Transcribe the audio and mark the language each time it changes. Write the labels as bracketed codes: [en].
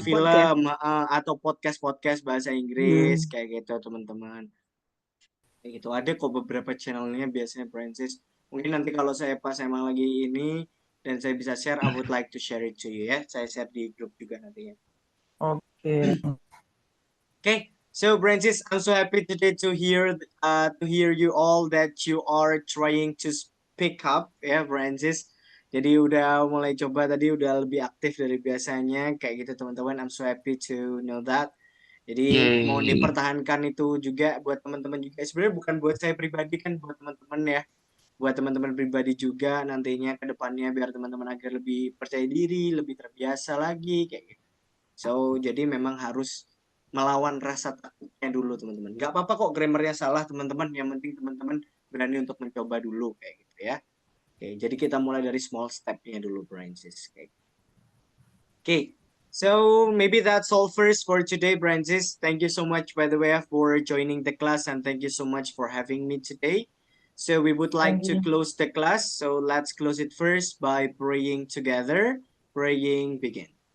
[id] film atau podcast bahasa Inggris kayak gitu teman-teman. Kayak gitu ada kok beberapa channelnya biasanya Francis. Mungkin nanti kalau saya pas emang lagi ini dan saya bisa share, [en] I would like to share it to you [id] ya. Saya share di grup juga nantinya. [en] Okay. Okay, so Francis, I'm so happy today to hear you all that you are trying to speak up ya Francis. [id] Jadi udah mulai coba tadi udah lebih aktif dari biasanya kayak gitu teman-teman. [en] I'm so happy to know that. Jadi Yay. [id] mau dipertahankan itu juga buat teman-teman juga. Sebenarnya bukan buat saya pribadi kan, buat teman-teman ya. Buat teman-teman pribadi juga nantinya ke depannya biar teman-teman agar lebih percaya diri, lebih terbiasa lagi kayak gitu. So, jadi memang harus melawan rasa takutnya dulu teman-teman. Gak apa-apa kok grammarnya salah teman-teman. Yang penting teman-teman berani untuk mencoba dulu kayak gitu ya. Oke, jadi kita mulai dari small step-nya dulu, Francis. [en] Okay, so maybe that's all first for today, Francis. Thank you so much, by the way, for joining the class, and thank you so much for having me today. So we would like to close the class. So let's close it first by praying together. Praying, begin.